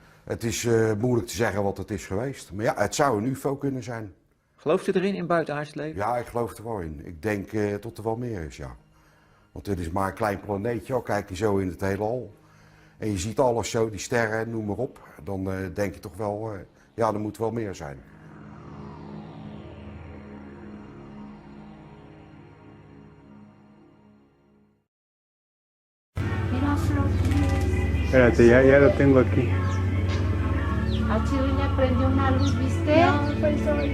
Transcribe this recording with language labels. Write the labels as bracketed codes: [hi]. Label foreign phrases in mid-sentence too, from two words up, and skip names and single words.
[nl] Het is moeilijk te zeggen wat het is geweest. Maar ja, het zou een UFO kunnen zijn. Gelooft u erin in buitenaards leven? Ja, ik geloof er wel in. Ik denk dat er wel meer is, ja. Want dit is maar een klein planeetje, al kijk je zo in het heelal. En je ziet alles zo, die sterren, noem maar op. Dan denk je toch wel, ja, er moet wel meer zijn. [es] Espérate, ya lo tengo aquí. A Chiruña prendió una luz, ¿viste? No, fue el sol.